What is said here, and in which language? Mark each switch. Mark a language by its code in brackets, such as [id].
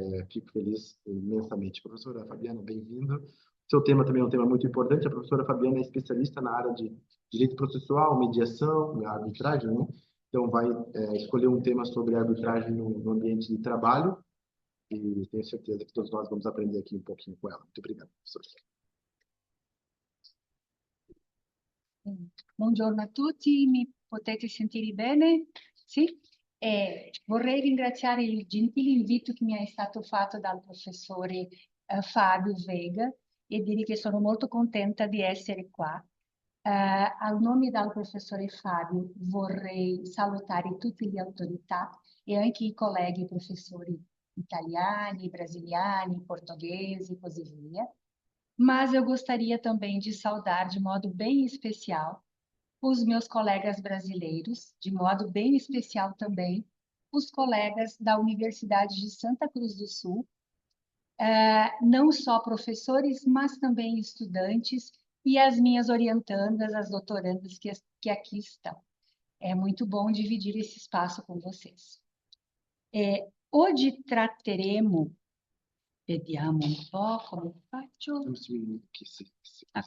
[pt] Fico feliz imensamente. Professora Fabiana, bem-vinda. Seu tema também é um tema muito importante. A professora Fabiana é especialista na área de direito processual, mediação, arbitragem, né? Então, vai escolher um tema sobre arbitragem no ambiente de trabalho, e tenho certeza que todos nós vamos aprender aqui um pouquinho com ela. Muito obrigado, professora. [it] Buongiorno a tutti, mi potete sentire bene? Sì? Vorrei ringraziare il gentile invito che mi è stato fatto dal professore Fábio Veiga e dire che sono molto contenta di essere qua. Al nome del professore Fabio vorrei salutare tutte le autorità e anche i colleghi professori italiani, brasiliani, portuguesi e così via. [pt] Mas eu gostaria também de saudar de modo bem especial os meus colegas brasileiros, de modo bem especial também os colegas da Universidade de Santa Cruz do Sul, não só professores, mas também estudantes e as minhas orientandas, as doutorandas que aqui estão. É muito bom dividir esse espaço com vocês. [it] Oggi tratteremo, vediamo un po' come faccio. Così.